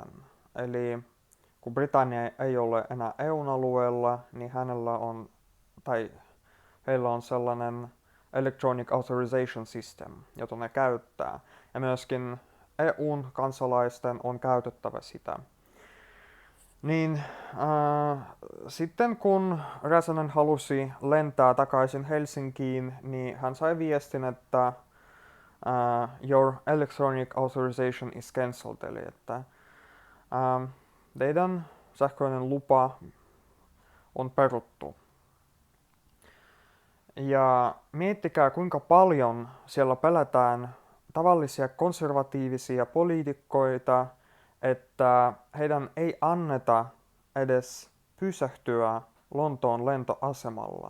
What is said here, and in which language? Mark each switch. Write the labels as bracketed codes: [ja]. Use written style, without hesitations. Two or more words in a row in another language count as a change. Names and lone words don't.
[fi] Eli kun Britannia ei ole enää EUn alueella, niin heillä on sellainen [en] Electronic Authorization System, [fi] jota ne käyttää. Ja myöskin EUn kansalaisten on käytettävä sitä. Niin sitten kun Räsänen halusi lentää takaisin Helsinkiin, niin hän sai viestin, että [en] your electronic authorization is cancelled, [fi] eli että teidän sähköinen lupa on peruttu. Ja miettikää, kuinka paljon siellä pelätään tavallisia konservatiivisia poliitikkoita, että heidän ei anneta edes pysähtyä Lontoon lentoasemalla.